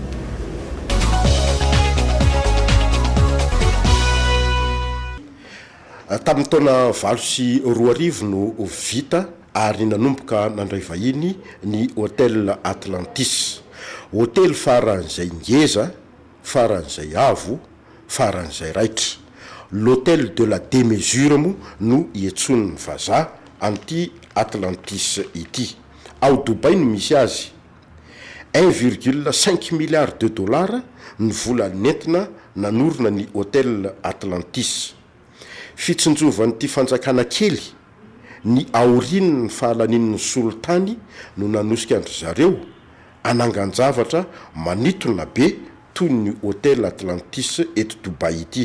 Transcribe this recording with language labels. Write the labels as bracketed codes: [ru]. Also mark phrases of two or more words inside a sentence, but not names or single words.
[mg] Tamin'ny taona 2024 no vita ary nanomboka nandray vahiny ny hôtel Atlantis. Hôtely faran'izay ngeza, faran'izay avo, faran'izay raitra. [fr] L'hôtel de la démesure [mg] mo no ietson'ny vazaha anty Atlantis ity. Ao Dubai no misy azy. 1,5 [fr] milliard de dollars [mg] ny vola nentina nanorina ny hôtel Atlantis. Fitsinjovan'ity fanjakana kely ny aorininy fahalanin'ny soltany no nanosika andry zareo anangan-javatra manitona be toy ny hôtel Atlantis eto Dubai ity.